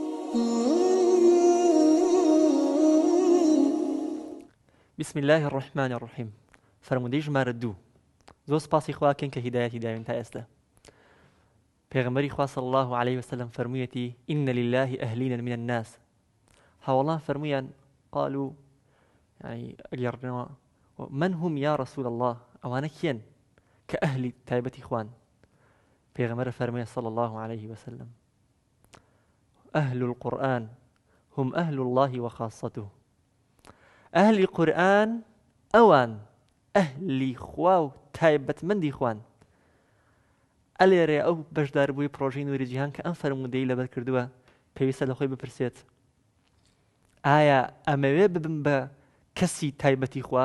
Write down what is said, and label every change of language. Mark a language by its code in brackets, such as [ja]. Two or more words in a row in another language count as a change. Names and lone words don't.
[ar] بسم الله الرحمن الرحيم. [ckb] فرمودەی ژمارە 2. زۆر سپاسی خواکەین کە هیدایەتی داوین تا ئێستا. پێغەمبەری خوا [ar] صلی الله عليه وسلم فرموویەتی إن لله أهلين من الناس. [ckb] هەوڵان فرمویان [ar] قالوا يعني ئەگەڕنەوە من هم يا رسول الله، [ckb] ئەوانە کێن کە ئەهلی تایبەتی خوان؟ پێغەمبەر فرموویە [ar] صلی الله عليه وسلم أهل القرآن هم أهل الله وخاصته. [ckb] ئەهلی قورئان ئەوان ئەهلی خوا و تایبەتمەندی خوان. ئەلێرێ ئەو بەشداربووی پرۆژەی نووری جیهان کە ئەم فەرموودەی لەبەر کردووە پێویستە لە خۆی بپرسێت ئایا ئەمەوێ ببم بە کەسی تایبەتی خوا؟